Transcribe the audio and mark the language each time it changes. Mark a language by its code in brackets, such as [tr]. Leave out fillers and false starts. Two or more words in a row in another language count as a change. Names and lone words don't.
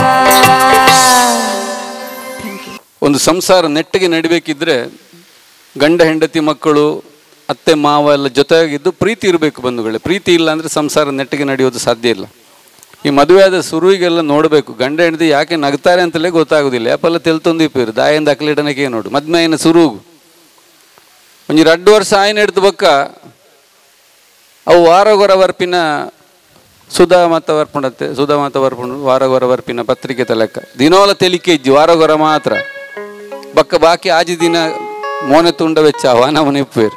[kn] ಒಂದು ಸಂಸಾರ ನೆಟ್ಟಿಗೆ ನಡಿಬೇಕಿದ್ರೆ ಗಂಡ ಹೆಂಡತಿ ಮಕ್ಕಳು ಅತ್ತೆ ಮಾವ ಎಲ್ಲ ಜೊತೆಯಾಗಿದ್ದು ಪ್ರೀತಿ ಇರಬೇಕು ಬಂಧುಗಳೇ. ಪ್ರೀತಿ ಇಲ್ಲ ಅಂದರೆ ಸಂಸಾರ ನೆಟ್ಟಿಗೆ ನಡೆಯೋದು ಸಾಧ್ಯ ಇಲ್ಲ. ಈ ಮದುವೆಯಾದ ಶುರುವಿಗೆಲ್ಲ ನೋಡಬೇಕು, ಗಂಡ ಹೆಂಡತಿ ಯಾಕೆ ನಗ್ತಾರೆ ಅಂತಲೇ ಗೊತ್ತಾಗೋದಿಲ್ಲ. [tcy] ಯಾಪಲ್ಲ ತೆಲ್ತೊಂದಿಪ್ಪೇರು ದಾಯಿಂದ ಅಕ್ಲಿಡನಕ್ಕೆ ನೋಡು ಮದ್ಮೆಯಿನ ಶುರುಗು ಒಂಜಿ 2 ವರ್ಷ ಆಯ್ನ ಹಿಡ್ದು ಬಕ್ಕ ಅವು ವಾರಗೊರ ವರ್ಪಿನ ಸುಧಾಮತ ವರ್ಪುಂಡು ವಾರಗೊರ ವರ್ಪಿನ ಪತ್ರಿಕೆ ತಲೆಕ್ಕ ದಿನೋಲ ತೆಲಿಕೆ ಇಜ್ಜಿ ವಾರಗೊರ ಮಾತ್ರ ಬಕ್ಕ ಬಾಕಿ ಆಜಿ ದಿನ ಮೋನೆ ತುಂಡ ವೆಚ್ಚ ಅವನವನಿಪ್ಪೇರು.